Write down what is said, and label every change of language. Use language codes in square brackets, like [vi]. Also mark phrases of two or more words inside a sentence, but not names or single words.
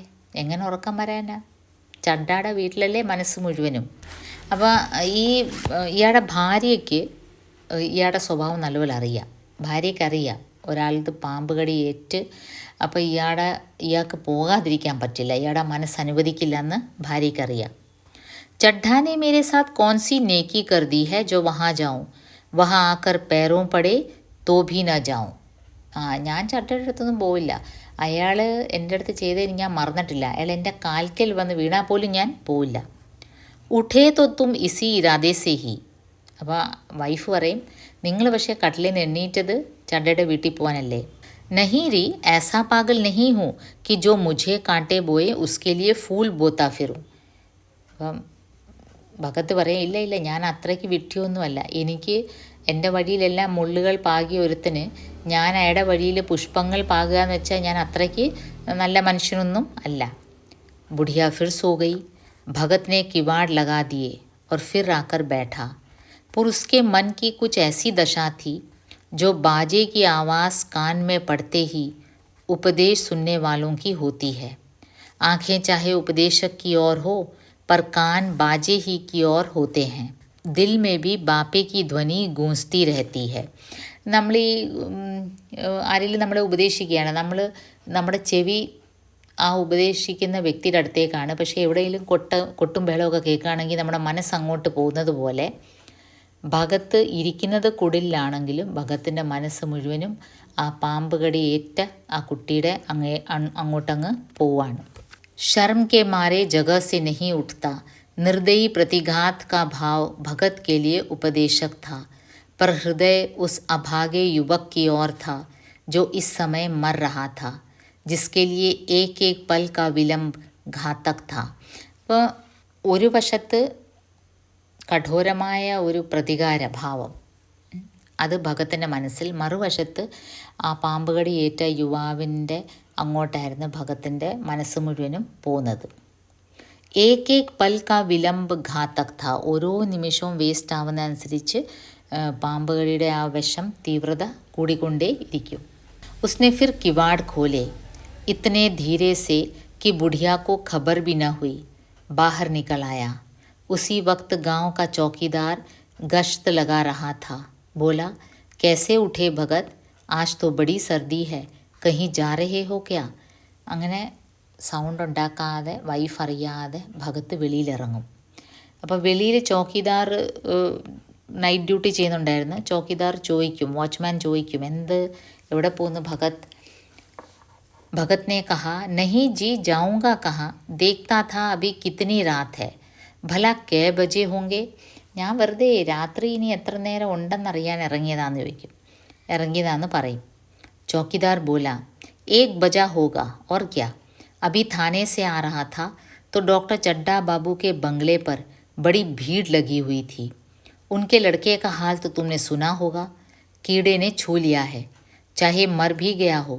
[ml] എങ്ങനെ ഉറക്കം വരാനാ? ചഡ്ഡാടെ വീട്ടിലല്ലേ മനസ്സ് മുഴുവനും. അപ്പോൾ ഇയാളുടെ ഭാര്യയ്ക്ക് ഇയാളുടെ സ്വഭാവം നല്ലപോലെ അറിയാം. ഭാര്യയ്ക്കറിയാം ഒരാളത് പാമ്പ് കടി ഏറ്റ് അപ്പോൾ ഇയാൾക്ക് പോകാതിരിക്കാൻ പറ്റില്ല, ഇയാളുടെ മനസ്സ് അനുവദിക്കില്ല എന്ന് ഭാര്യയ്ക്കറിയാം. [hi] चड्ढा ने मेरे साथ कौन सी नेकी कर दी है जो वहाँ जाऊँ, वहाँ आकर पैरों पड़े तो भी न जाऊँ. [ml] ഞാൻ ചട്ടയുടെ അടുത്തൊന്നും പോവില്ല. അയാൾ എൻ്റെ അടുത്ത് ചെയ്തതിന് ഞാൻ മറന്നിട്ടില്ല. അയാൾ എൻ്റെ കാൽക്കൽ വന്ന് വീണാൽ പോലും ഞാൻ പോവില്ല. [hi] उठे तो तुम इसी इरादे से ही. [ml] അപ്പോൾ വൈഫ് പറയും നിങ്ങൾ പക്ഷേ കട്ടിലിൽ നിന്ന് എണ്ണീറ്റത് ചട്ടയുടെ വീട്ടിൽ പോകാനല്ലേ. [hi] नहीं री, ऐसा पागल नहीं हूँ कि जो मुझे कांटे बोए उसके लिए फूल बोता फिरूँ. [ml] അപ്പം ഭഗത്ത് പറയും ഇല്ല, ഞാൻ അത്രയ്ക്ക് വിഡ്ഢിയൊന്നുമല്ല. എനിക്ക് എൻ്റെ വഴിയിലെല്ലാം മുള്ളുകൾ പാകിയ ഒരുത്തന് ഞാൻ അയാളുടെ വഴിയിൽ പുഷ്പങ്ങൾ പാകുക എന്ന് വെച്ചാൽ ഞാൻ അത്രയ്ക്ക് നല്ല മനുഷ്യനൊന്നും അല്ല. [hi] बुढ़िया फिर सो गई. भगत ने किवाड़ लगा दिए और फिर आकर बैठा. पर उसके मन की कुछ ऐसी दशा थी जो बाजे की आवाज़ कान में पड़ते ही उपदेश सुनने वालों की होती है. आँखें चाहे उपदेशक की ओर हो पर कान बाजे ही की ओर होते हैं. दिल में भी बापे की ध्वनि गूंजती रहती है. [ml] നമ്മൾ ആരെങ്കിലും നമ്മളെ ഉപദേശിക്കുകയാണ്, നമ്മുടെ ചെവി ആ ഉപദേശിക്കുന്ന വ്യക്തിയുടെ അടുത്തേക്കാണ്. പക്ഷേ എവിടെയെങ്കിലും കൊട്ടും ബഹളമൊക്കെ കേൾക്കുകയാണെങ്കിൽ നമ്മുടെ മനസ്സ് അങ്ങോട്ട് പോകുന്നത് പോലെ ഭഗത്ത് ഇരിക്കുന്നത് കുടിലാണെങ്കിലും ഭഗത്തിൻ്റെ മനസ്സ് മുഴുവനും ആ പാമ്പ് കടി ഏറ്റ ആ കുട്ടിയുടെ അങ്ങോട്ടങ്ങ് പോവാണ്. [hi] शर्म के मारे जगह से नहीं उठता, निर्दयी प्रतिघात का भाव भगत के लिए उपदेशक था, पर हृदय उस अभागे युवक की ओर था जो इस समय मर रहा था, जिसके लिए एक एक पल का विलंब घातक था. [ml] അപ്പോൾ ഒരു വശത്ത് കഠോരമായ ഒരു പ്രതികാര ഭാവം അത് ഭഗത്തിൻ്റെ മനസ്സിൽ, മറുവശത്ത് ആ പാമ്പുകടി ഏറ്റ യുവാവിൻ്റെ അങ്ങോട്ടായിരുന്നു ഭഗത്തിൻ്റെ മനസ്സ് മുഴുവനും പോകുന്നത്. [hi] एक पल का विलंब घातक था. [ml] ഓരോ നിമിഷവും വേസ്റ്റ് ആവുന്നതനുസരിച്ച് പാമ്പുകടിയുടെ ആ വിഷം തീവ്രത കൂടിക്കൊണ്ടേ ഇരിക്കും. [hi] उसने फिर किवाड़ खोले इतने धीरे से कि बुढ़िया को खबर भी न हुई. बाहर निकल आया. उसी वक्त गांव का चौकीदार गश्त लगा रहा था. बोला, कैसे उठे भगत, आज तो बड़ी सर्दी है, कहीं जा रहे हो क्या? [ml] അങ്ങനെ സൗണ്ട് ഉണ്ടാക്കാതെ വൈഫ് അറിയാതെ ഭഗത്ത് വെളിയിലിറങ്ങും. അപ്പോൾ വെളിയിൽ ചോക്കിദാർ [en] night duty [ml] ചെയ്യുന്നുണ്ടായിരുന്നു. ചോക്കിദാർ ചോദിക്കും, വാച്ച്മാൻ ചോദിക്കും, എവിടെ പോകുന്നു ഭഗത്? [hi] भगत ने कहा, नहीं जी, जाऊंगा कहाँ, देखता था अभी कितनी रात है, भला कै बजे होंगे. [ml] ഞാൻ വെറുതെ രാത്രി ഇനി എത്ര നേരം ഉണ്ടെന്നറിയാൻ ഇറങ്ങിയതാന്ന് പറയും. [hi] चौकीदार बोला, 1 बजा होगा और क्या. अभी थाने से आ रहा था तो डॉक्टर चड्ढा बाबू के बंगले पर बड़ी भीड़ लगी हुई थी. उनके लड़के का हाल तो तुमने सुना होगा. कीड़े ने छू लिया है, चाहे मर भी गया हो.